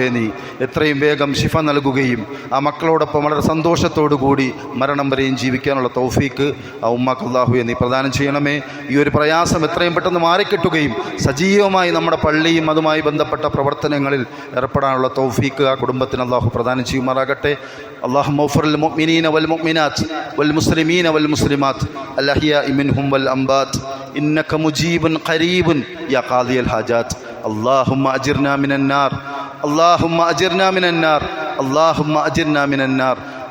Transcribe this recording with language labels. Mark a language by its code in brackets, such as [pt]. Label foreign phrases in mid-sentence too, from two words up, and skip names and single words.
[ml] നീ എത്രയും വേഗം ശിഫ നൽകുകയും ആ മക്കളോടൊപ്പം വളരെ സന്തോഷത്തോടു കൂടി മരണം വരെയും ജീവിക്കാനുള്ള തൗഫീക്ക് ആ ഉമ്മക്ക് അല്ലാഹുവേ നീ പ്രദാനം ചെയ്യണമേ. ഈ ഒരു പ്രയാസം എത്രയും പെട്ടെന്ന് മാറിക്കിട്ടുകയും സജീവമായി നമ്മുടെ പള്ളിയും അതുമായി ബന്ധപ്പെട്ട പ്രവർത്തനങ്ങളിൽ ഏർപ്പെടാനുള്ള തൗഫീക്ക് ആ കുടുംബത്തിന് അല്ലാഹു പ്രദാനം ചെയ്യുമാറാകട്ടെ. [ar] اللهم اغفر للمؤمنين والمؤمنات والمسلمين والمسلمات الأحياء منهم والأموات إنك مجيب قريب يا قاضي الحاجات. اللهم أجرنا من النار، اللهم أجرنا من النار، اللهم أجرنا من النار.